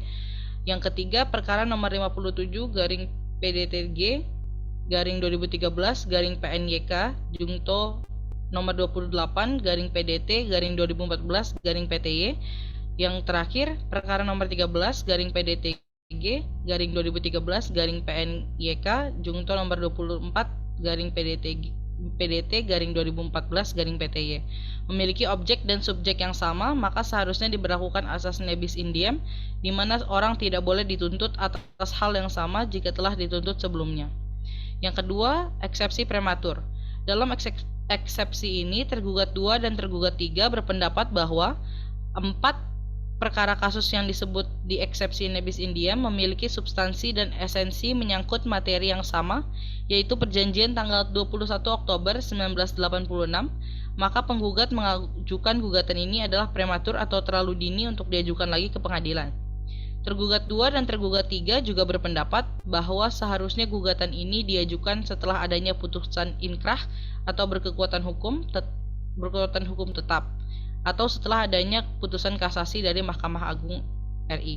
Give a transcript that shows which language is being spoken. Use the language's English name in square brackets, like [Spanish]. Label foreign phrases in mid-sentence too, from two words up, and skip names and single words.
[Indonesian] Yang ketiga perkara nomor 57 garing PDTG garing 2013 garing PNYK Jungto nomor 28 garing PDT garing 2014 garing PTY. Yang terakhir perkara nomor 13 garing PDTG garing 2013 garing PNYK Jungto nomor 24 garing PDT garing 2014 garing PTY memiliki objek dan subjek yang sama, maka seharusnya diberlakukan asas [Latin] ne bis in diem, [Indonesian] di mana orang tidak boleh dituntut atas hal yang sama jika telah dituntut sebelumnya. Yang kedua, eksepsi prematur. Dalam eksepsi ini, tergugat 2 dan tergugat 3 berpendapat bahwa 4 perkara kasus yang disebut di eksepsi [Latin] ne bis in diem [Indonesian] memiliki substansi dan esensi menyangkut materi yang sama, yaitu perjanjian tanggal 21 Oktober 1986, maka penggugat mengajukan gugatan ini adalah prematur atau terlalu dini untuk diajukan lagi ke pengadilan. Tergugat 2 dan tergugat 3 juga berpendapat bahwa seharusnya gugatan ini diajukan setelah adanya putusan inkrah atau berkekuatan hukum tetap, atau setelah adanya putusan kasasi dari Mahkamah Agung RI.